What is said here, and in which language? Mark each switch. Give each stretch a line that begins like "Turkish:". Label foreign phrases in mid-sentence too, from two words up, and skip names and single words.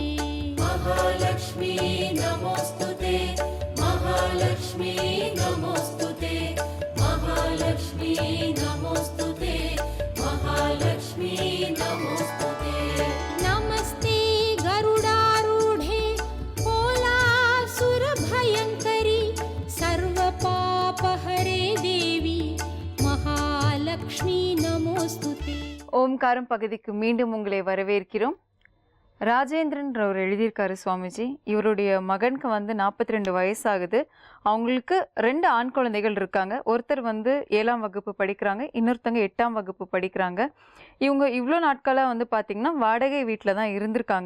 Sanskrit: महालक्ष्मी नमोऽस्तुते महालक्ष्मी नमोऽस्तुते महालक्ष्मी नमोऽस्तुते महालक्ष्मी नमोऽस्तुते नमस्ते गरुडारूढे कोलासुरभयङ्करि सर्वपापहरे देवी महालक्ष्मी नमोऽस्तुते
Tamil: ஓம்காரம் பகுதிக்கு மீண்டும் உங்களை வரவேற்கிறோம். ராஜேந்திரன் அவர் எழுதியிருக்காரு சுவாமிஜி. இவருடைய மகனுக்கு வந்து 42 வயசாகுது. அவங்களுக்கு 2 ஆண் குழந்தைகள் இருக்காங்க. ஒருத்தர் வந்து 7ஆம் வகுப்பு படிக்கிறாங்க, இன்னொருத்தங்க 8ஆம் வகுப்பு படிக்கிறாங்க. இவங்க இவ்வளோ நாட்களாக வந்து பார்த்திங்கன்னா வாடகை வீட்டில் தான் இருந்திருக்காங்க.